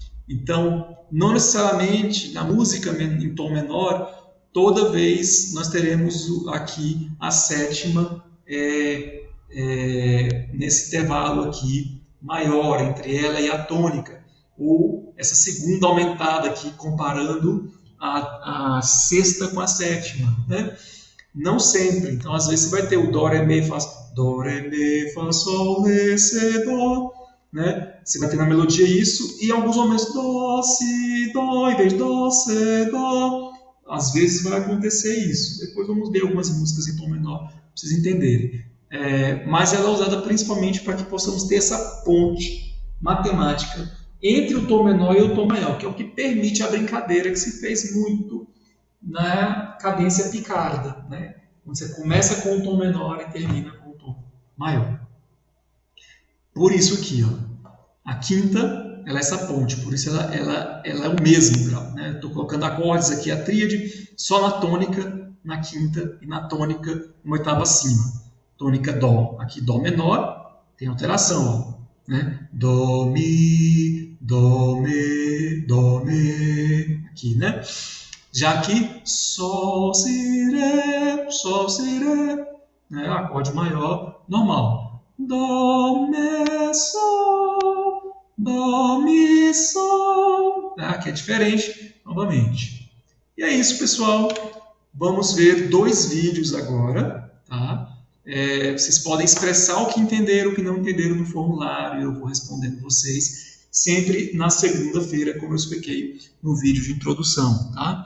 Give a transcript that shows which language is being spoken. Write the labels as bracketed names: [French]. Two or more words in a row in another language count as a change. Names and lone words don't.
[Portuguese] Então, não necessariamente na música em tom menor, toda vez nós teremos aqui a sétima nesse intervalo aqui maior entre ela e a tônica, ou essa segunda aumentada aqui comparando a sexta com a sétima, né? Não sempre. Então, às vezes você vai ter o dó, ré, mi, fá, dó, ré, mi, fá, sol, ré, si, dó, né? Você vai ter na melodia isso, e em alguns momentos dó, si, dó, em vez de dó, si, dó. Às vezes vai acontecer isso. Depois vamos ver algumas músicas em tom menor, para vocês entenderem. Mas ela é usada principalmente para que possamos ter essa ponte matemática entre o tom menor e o tom maior, que é o que permite a brincadeira que se fez muito na cadência picarda, né? Quando você começa com o tom menor e termina com o tom maior. Por isso aqui, ó, a quinta, ela é essa ponte, por isso ela é o mesmo grau, né? Estou colocando acordes aqui, a tríade, só na tônica, na quinta, e na tônica, uma oitava acima. Tônica dó, aqui dó menor, tem alteração, ó, né? Dó, mi, aqui, né? Já aqui, sol, si, ré, né? Acorde maior, normal. Dó, mi, sol. Aqui é diferente, novamente. E é isso, pessoal. Vamos ver dois vídeos agora, tá? Vocês podem expressar o que entenderam, o que não entenderam no formulário, eu vou respondendo vocês, sempre na segunda-feira, como eu expliquei no vídeo de introdução, tá?